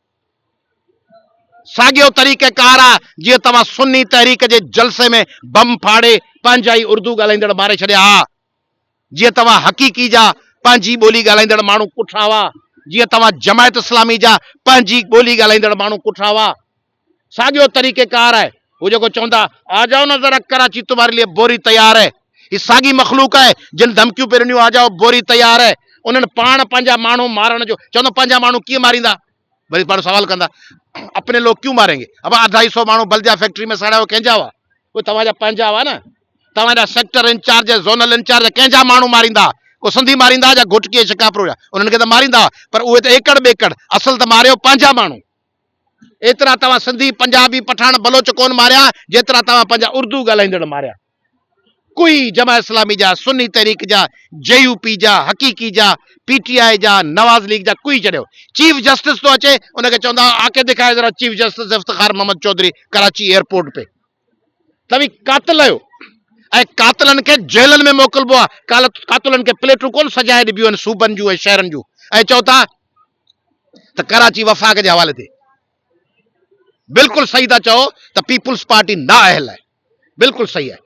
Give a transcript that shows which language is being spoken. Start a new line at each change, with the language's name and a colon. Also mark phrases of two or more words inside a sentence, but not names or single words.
Sindhi: साॻियो तरीक़ेकार आहे जीअं तव्हां सुन्नी तहरीक जे जलसे में बम फाड़े पंहिंजा ई उर्दू ॻाल्हाईंदड़ मारे छॾिया हा, जीअं तव्हां हक़ीक़ी जा पंहिंजी ॿोली ॻाल्हाईंदड़ माण्हू कुठा हुआ, जीअं तव्हां जमायत इस्लामी जा पंहिंजी ॿोली ॻाल्हाईंदड़ माण्हू कुठा हुआ। साॻियो तरीक़ेकार आहे। वो जेको चवंदा
Urdu: آ جاؤ نا ذرا کراچی تمہارے لیے بوری تیار ہے, یہ ساگی مخلوق ہے
Sindhi: जिन धमकियूं पे ॾिनियूं
Urdu: آ جاؤ بوری تیار ہے.
Sindhi: उन्हनि पाण पंहिंजा माण्हू मारण जो चवंदो, पंहिंजा माण्हू कीअं मारींदा? वरी पाण सवाल कंदा
Urdu: اپنے لوگ کیوں ماریں گے?
Sindhi: अब 250 माण्हू बल्दिया फैक्ट्री में साड़िया, कंहिंजा हुआ? वो तव्हांजा पंहिंजा हुआ न। तव्हांजा सेक्टर इंचार्ज, जोनल इंचार्ज कंहिंजा माण्हू मारींदा? को सिंधी मारींदा या घुटकी शिकापुर जा? उन्हनि खे त मारींदा, पर उहे त एकड़ बेकड़, असल त मारियो पंहिंजा माण्हू। एतिरा तव्हां सिंधी, पंजाबी, पठान, बलोच कोन मारिया जेतिरा तव्हां पंहिंजा उर्दू ॻाल्हाईंदड़ मारिया। कोई जमा इस्लामी जा, सुन्नी तहरीक जा, JUP जा, हकीकी जा, PTI जा, नवाज लीग जा, कोई छॾियो।
English: chief justice
Sindhi: तो अचे, उनखे चवंदा
Urdu: آ کے دکھائے ذرا
English: chief justice
Sindhi: इफ्तिखार मोहम्मद चौधरी कराची एयरपोर्ट पे। तव्हीं कातिल आहियो ऐं कातिलनि खे जेलनि में मोकिलबो आहे। कातिलनि खे प्लेटूं कोन सजाए ॾिबियूं आहिनि सूबनि जूं ऐं शहरनि जूं, ऐं चओ था त कराची वफ़ाक़ जे हवाले ते। बिल्कुलु सही था चओ त पीपुल्स पार्टी नाअहल आहे, बिल्कुलु सही आहे।